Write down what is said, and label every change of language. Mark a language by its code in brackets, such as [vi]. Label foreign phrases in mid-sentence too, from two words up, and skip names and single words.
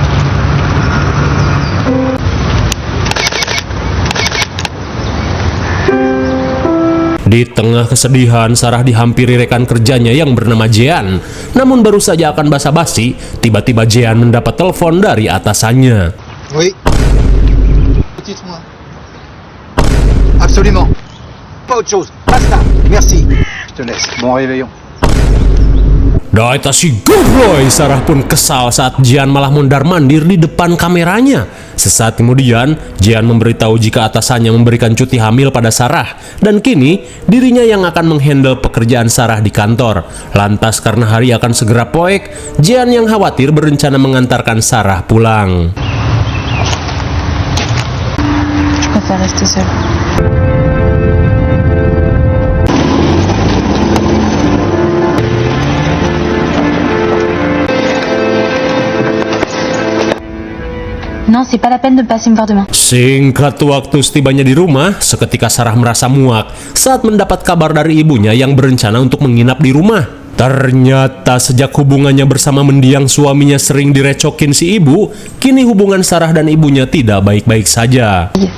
[id] Di tengah kesedihan, Sarah dihampiri rekan kerjanya yang bernama Jean. Namun baru saja akan basa-basi, tiba-tiba Jean mendapat telepon dari atasannya. [fr] Oui. Dites-moi. Absolument. Pas autre chose. Basta. Merci. Je te laisse. Bon réveillon. [id] Daita si gobloy, Sarah pun kesal saat Jean malah mondar-mandir di depan kameranya. Sesaat kemudian, Jean memberitahu jika atasannya memberikan cuti hamil pada Sarah. Dan kini, dirinya yang akan menghandle pekerjaan Sarah di kantor. Lantas karena hari akan segera poek, Jean yang khawatir berencana mengantarkan Sarah pulang. [fr] Rester seul. Non, c'est pas la peine de passer me voir demain. [id] Singkat waktu setibanya di rumah, seketika Sarah merasa muak saat mendapat kabar dari ibunya yang berencana untuk menginap di rumah. Ternyata sejak hubungannya bersama mendiang suaminya sering direcokin si ibu, kini hubungan Sarah dan ibunya tidak baik-baik saja.